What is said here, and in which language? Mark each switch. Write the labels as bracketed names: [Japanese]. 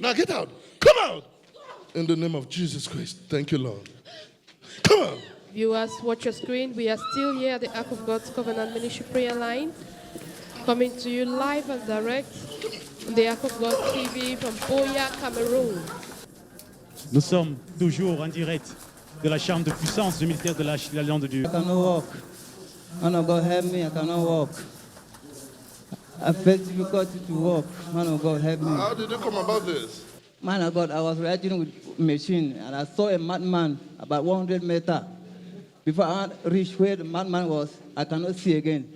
[English] Now get out. Come out. In the name of Jesus Christ. Thank you, Lord. Come on. Viewers, watch your screen. We are still here at the Ark of God's Covenant Ministry Prayer Line, coming to you live and direct on the Ark of God TV from Buea, Cameroon. [French] Nous sommes toujours en direct de la chambre de puissance du ministère de l'Alliance de Dieu. [English] I cannot walk. Man of God, help me. I cannot walk. I face difficulty to walk. Man of God, help me. How did you come about this? Man of God, I was riding with machine and I saw a madman about 100 meters. Before I reached where the madman was, I cannot see again.